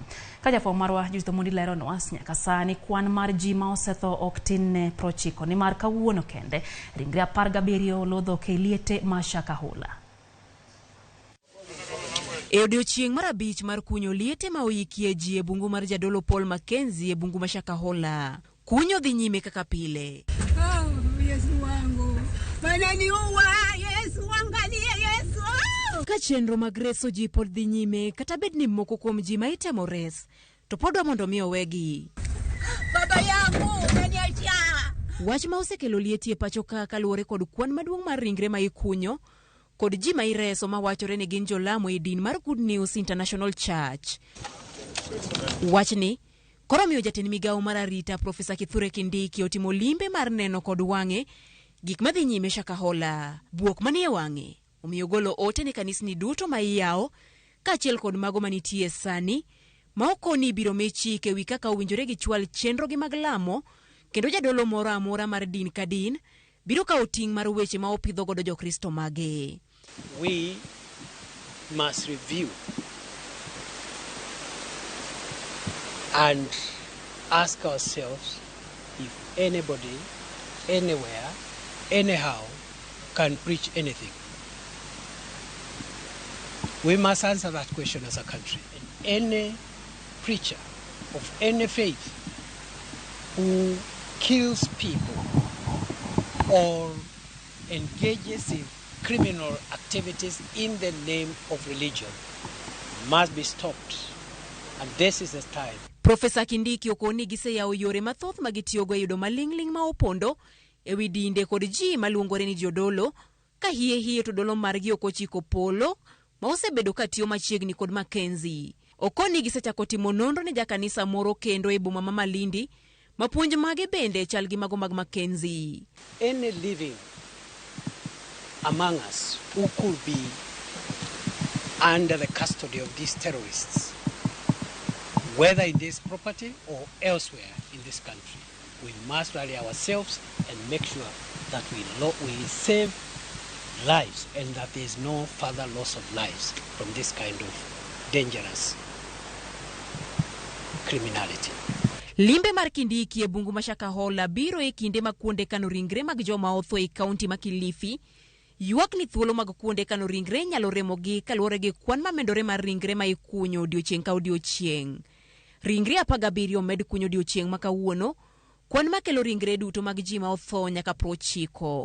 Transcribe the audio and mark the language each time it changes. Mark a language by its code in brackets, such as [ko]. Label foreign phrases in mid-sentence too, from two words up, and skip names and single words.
[luo] Kajafo marwa Judith Mondi lero nwas nyaka sani kwan mar ji ma osetho ok tin ne 90 ni mar kawuono kende ringre 17 lodho ke liete ma Shakahola. E odiochieng' mar abich mar kunyo liete ma oyikie ji e bungu mar jadolo Paul Mackezie e bungu ma Shakahola. Kunyo dhi nyime kaka pile. [sw] Yesu wangu. Bana niua, Yesu angalie Yesu. [luo] Ka chenro mag reso ji pod dhi nyime kata bed ni moko kuom ji ma itemo res to podwa mondo mi owegi. [sw] Baba yangu umeniacha. [luo] Wach ma osekelo lieti e pachoka kaluwore kod kwan maduong' mar ringre ma ikunyo kod ji ma ireso ma wachore ni gin jolamo e din mar Good News International Church. Wachni koro miyo jatend migao mar arita Profesa Kithure Kindiki otimo limbe mar neno kod wang'e gik madhi nyime Shakahola. Buok manie wang'e omiyo golo ote ne kanisni duto ma iyawo kaachiel kod mago manitie sani ma okoni biro mechike wi kaka owinjore gi chwal chenro gi mag lamo kendo jadolo moro amora mar din ka din biro ka oting' mar weche ma opidho godo jokristo mage. [en] We must review and ask ourselves if anybody, anywhere, anyhow can preach anything. We must answer that question as a country. Any preacher of any faith who kills people or engages in criminal activities in the name of religion must be stopped, and this is the time. [luo] Profesa Kindiki okoni gise yawo yore mathoth magitiyogo e yudo malingling ma opondo e wi dinde kod ji maluongore ni jodolo ka hie to dolo margi okochiko polo ma osebedo katiyo machiegni kod Mackezie. Okoni gisechako timo nonro ne jakanisa moro kendo e boma ma Malindi mapuonj mage bende chal gi mago mag Mackezie. [en] Any living among us who could be under the custody of these terrorists, whether in this property or elsewhere in this country, we must rally ourselves and make sure that we save lives and that there is no further loss of lives from this kind of dangerous criminality. [luo] Limbe mar Kindiki e bungu ma Shakahola biro e kinde ma kuonde kano ringre mag joma otho e kaunti ma Kilifi. Yuak ni thuolo mag kuonde kano ringre nyalo Ramogi kaluwore gi kwan ma medore mar ringre ma ikunyo odiochieng' ka odiochieng'. Ringre 17 med kunyo odiochieng' ma kawuono, kwan ma kelo ringre duto mag ji ma otho nyaka 90.